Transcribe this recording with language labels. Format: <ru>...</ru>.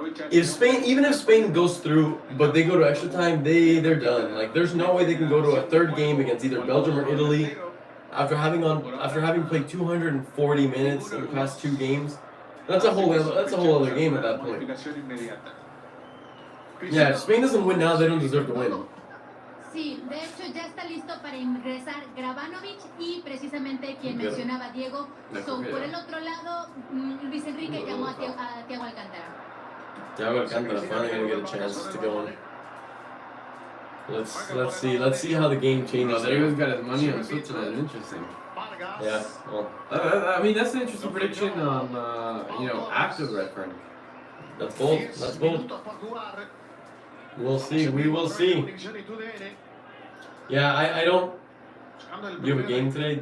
<en>Even if Spain goes through, but they go to extra time, they're done. Like, there's no way they can go to a third game against either Belgium or Italy after having played 240 minutes in the past 2 games. That's a whole other game at that point. Yeah, if Spain doesn't win now, they don't deserve to win.</en> <es>Sí, de hecho ya está listo para ingresar Gravanovic y precisamente quien mencionaba Diego. Por el otro lado, Luis Enrique llamó a Thiago Alcántara.</es> <en>Thiago Alcántara finally gonna get a chance to go on. Let's see how the game changes. Diego's got his money on Switzerland. Interesting. Yeah. Well, I mean, that's an interesting prediction on after the red card. That's bold. We'll see. We will see. Yeah, I don't. You have a game today?</en>